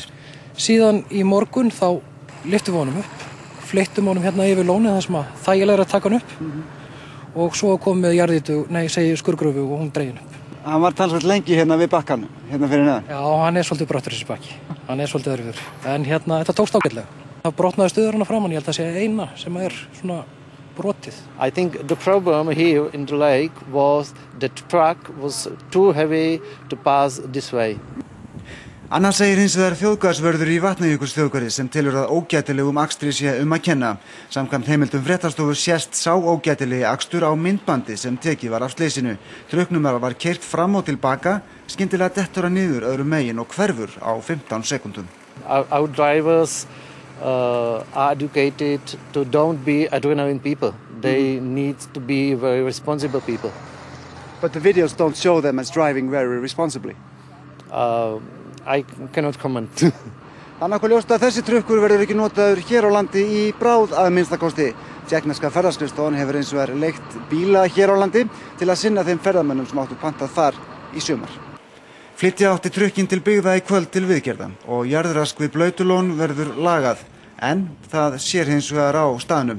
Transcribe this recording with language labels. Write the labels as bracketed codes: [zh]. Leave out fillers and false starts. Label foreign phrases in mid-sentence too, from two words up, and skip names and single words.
[is] Síðan í morgun þá lyftum við honum upp, fleyttum honum hérna yfir lónið þar sem að þægilega að taka hann upp og svo kom með skurðgröfu og hún dregin upp. Hann var talsvert lengi hérna við bakkanum, hérna fyrir neðan. Já, hann svolítið brattur þessi bakki, hann svolítið örfur, en hérna þetta tókst ágætlega. Það brotnaði stöður hana framan, ég held að sé eina sem svona brotið. [en] I think the problem here in the lake was the truck was too heavy to pass this way. [is] Anna segir hins vegar þjóðgarðsvörður í Vatnajökulsþjóðgarði sem telur að ógætilegum akstri sé að kenna. Samkvæmt heimildum fréttastofu sést sá ógætilegi akstur á myndbandi sem tekið var af slysinu. Trukknumara var keyrt fram og tilbaka, skyndilega dettur hann niður öðrum megin og hverfur á 15 sekúndum. [en] Our drivers are educated to don't be adrenaline people. They need to be very responsible people. But the videos don't show them as driving very responsibly. I cannot comment. [is] Það nokkuð ljóst að þessi trukkur verður ekki notaður hér á landi í bráð að minnstakosti. Tékkneska ferðaskrifstofan hefur eins og leigt bíla hér á landi til að sinna þeim ferðamönnum sem áttu pantað þar í sumar. Flytja átti trukkinn til byggða í kvöld til viðgerða og jarðrask við Blautulón verður lagað, en það sér hins vegar á staðnum.